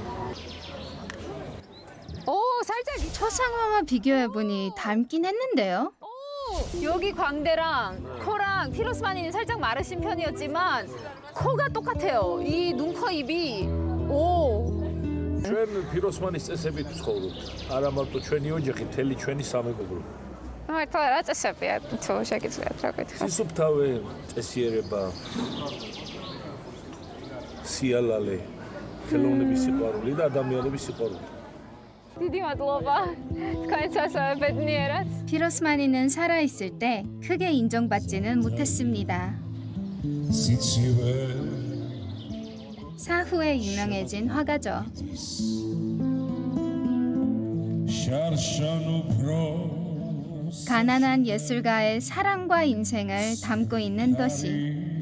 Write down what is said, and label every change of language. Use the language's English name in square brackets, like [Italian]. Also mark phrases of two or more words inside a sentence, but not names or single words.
[Korean] 살짝 초상화와 비교해보니 닮긴 했는데요. 여기 광대랑 코랑 피로스마니는 살짝 마르신 편이었지만 코가 똑같아요. 이 눈, 코, 입이. [Georgian] ჩვენ 피로스마ნის წესებით ვცხოვრობთ. არა მარტო ჩვენი ოჯახი, მთელი ჩვენი სამეგობრო. მართლა რა წესებია, თუ შეგიძლიათ რა გითხრათ? სისუფთავე, წესიერება, სიალალე, ხელოვნების სიყვარული და ადამიანების სიყვარული. დიდი მადლობა. თქვენ სასწაულს ბედნიერად. [Korean] 피로스마니는 살아있을 때 크게 인정받지는 못했습니다. 사후에 유명해진 화가죠. 가난한 예술가의 사랑과 인생을 담고 있는 도시.